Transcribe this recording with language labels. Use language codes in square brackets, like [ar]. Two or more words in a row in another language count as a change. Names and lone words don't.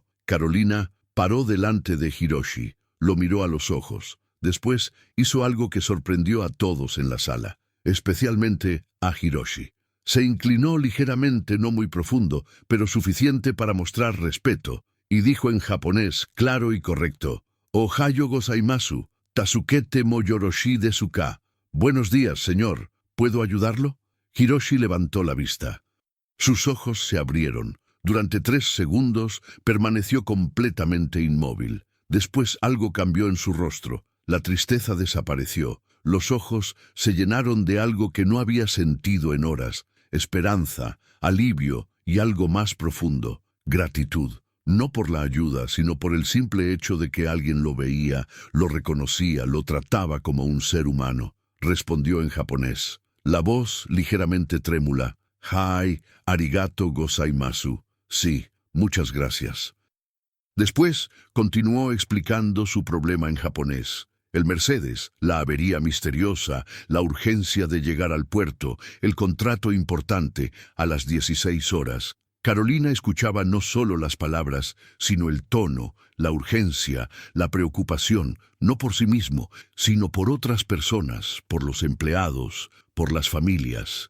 [es] Carolina paró delante de Hiroshi. Lo miró a los ojos. Después hizo algo que sorprendió a todos en la sala, especialmente a Hiroshi. Se inclinó ligeramente, no muy profundo, pero suficiente para mostrar respeto, y dijo en japonés, claro y correcto, [ja] おはようございます、助けてもよろしいですか. [es] Buenos días, señor. ¿Puedo ayudarlo? Hiroshi levantó la vista. Sus ojos se abrieron. Durante 3 segundos permaneció completamente inmóvil. Después algo cambió en su rostro. La tristeza desapareció. Los ojos se llenaron de algo que no había sentido en horas. Esperanza, alivio y algo más profundo. Gratitud. No por la ayuda, sino por el simple hecho de que alguien lo veía, lo reconocía, lo trataba como un ser humano. Respondió en japonés. La voz ligeramente trémula. [ja] はい、ありがとうございます. [es] Sí, muchas gracias. Después continuó explicando su problema en japonés. El Mercedes, la avería misteriosa, la urgencia de llegar al puerto, el contrato importante a las 16 horas. Carolina escuchaba no solo las palabras, sino el tono, la urgencia, la preocupación, no por sí mismo, sino por otras personas, por los empleados, por las familias.